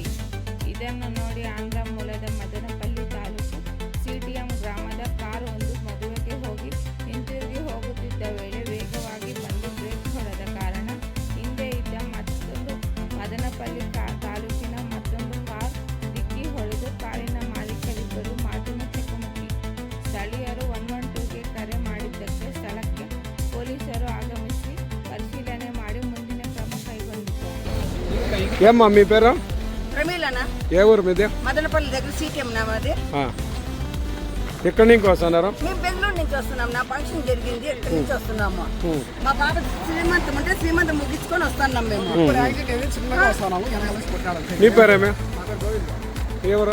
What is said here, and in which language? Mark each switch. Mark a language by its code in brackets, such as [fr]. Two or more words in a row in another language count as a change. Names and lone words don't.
[kn] ಇದನ್ನು ನೋಡಿ ಆಂಧ್ರ ಮೂಲದ ಮದನಪಲ್ಲಿ ತಾಲೂಕು ಸಿಟಿಎಂ ಗ್ರಾಮದ ಕಾರು ಒಂದು ಮದುವೆಗೆ ಹೋಗಿ ಹಿಂತಿರುಗಿ ಹೋಗುತ್ತಿದ್ದ ವೇಳೆ ವೇಗವಾಗಿ ಬಂದು ಬ್ರೇಕ್ ಹೊಡೆದ ಕಾರಣ ಹಿಂದೆ ಇದ್ದ ಮತ್ತೊಂದು ಮದನಪಲ್ಲಿ ತಾಲೂಕಿನ ಮತ್ತೊಂದು ಕಾರ್ ಡಿಕ್ಕಿ ಹೊಡೆದು ಕಾರಿನ ಮಾಲೀಕರಿಬ್ಬರು ಮಾತಿನ ಚಕಮಕಿ. ಸ್ಥಳೀಯರು 112ಗೆ ಕರೆ ಮಾಡಿದ್ದಕ್ಕೆ ಸ್ಥಳಕ್ಕೆ ಪೊಲೀಸರು ಆಗಮಿಸಿ ಪರಿಶೀಲನೆ ಮಾಡಿ ಮುಂದಿನ ಕ್ರಮ ಕೈಗೊಂಡಿದ್ದಾರೆ. [te] ఏమ్మా మీ పేరు? ప్రమీలనా. ఏ ఊరు మీది? మదనపల్లి దగ్గర సిటిఎం నా మాది. ఎక్కడి నుంచి వస్తున్నారు? మేము బెంగళూరు నుంచి వస్తున్నాం. నా ఫంక్షన్ జరిగింది, ఎక్కడి నుంచి వస్తున్నాము. మా బాబు శ్రీమంతం ఉంటే శ్రీమంతం ముగించుకొని వస్తున్నాం మేము. నీ పేరేమే? ఎవరు?